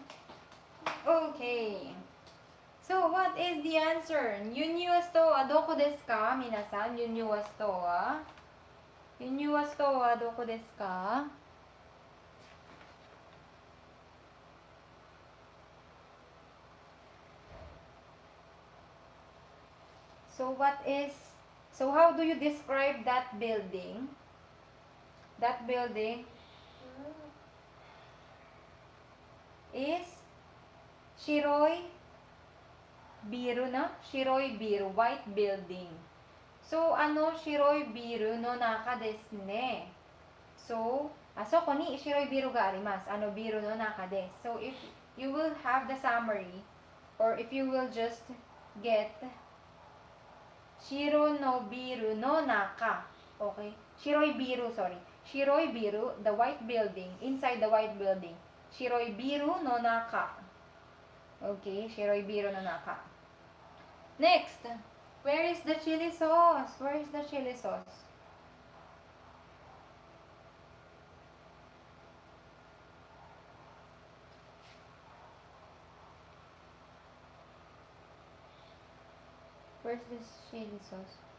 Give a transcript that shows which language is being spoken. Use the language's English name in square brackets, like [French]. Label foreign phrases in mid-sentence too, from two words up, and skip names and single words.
[English] Okay. So, what is the answer? [Japanese] ユニュアストはどこですか? 皆さん、ユニュアストは? ユニュアストはどこですか? [English] So how do you describe that building? That building is [Japanese] 白いビルな? 白いビル, [English] white building. [Japanese] So, 白いビルの中ですね. So, あそこに白いビルがあります. ビルの中です. [English] So, if you will have the summary, or if you will just get [Japanese] 白のビルの中. [English] Okay? [Japanese] 白いビル, sorry. 白いビル, [English] the white building, inside the white building. [Japanese] 白いビルの中. Okay, 白いビルの中. [English] Next, where is the chili sauce? Where is the chili sauce? Where's this chili sauce?